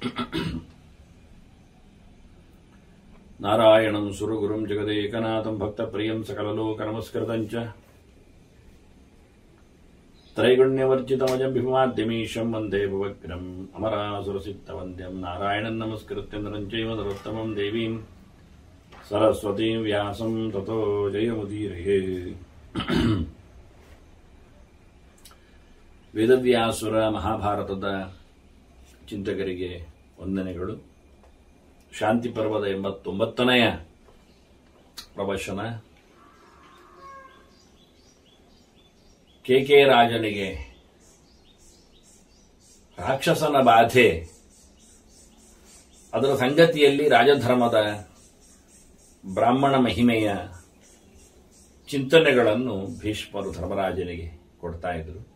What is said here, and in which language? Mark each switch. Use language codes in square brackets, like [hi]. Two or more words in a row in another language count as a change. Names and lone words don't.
[sa] नारायणं सुरगुरुं जगदेकनाथं भक्तप्रियं सकललोकनमस्कृतं च त्रैगुण्यवर्जितमजं विभुमाद्यमीशं वन्दे भुवग्रम् अमरासुरसिद्धवन्द्यं नारायणं नमस्कृत्य नरं चैव नरोत्तमं देवीं सरस्वतीं व्यासं ततो जयमुदीरये [kn] ವೇದವ್ಯಾಸುರ ಮಹಾಭಾರತದ ಚಿಂತಕರಿಗೆ ವಂದನೆಗಳು. ಶಾಂತಿ ಪರ್ವದ 89ನೆಯ ಪ್ರವಚನ. ಕೆ ರಾಜನಿಗೆ ರಾಕ್ಷಸನ ಬಾಧೆ, ಅದರ ಸಂಗತಿಯಲ್ಲಿ ರಾಜಧರ್ಮದ ಬ್ರಾಹ್ಮಣ ಮಹಿಮೆಯ ಚಿಂತನೆಗಳನ್ನು ಭೀಷ್ಮರು ಧರ್ಮರಾಜನಿಗೆ ಕೊಡ್ತಾ ಇದ್ರು.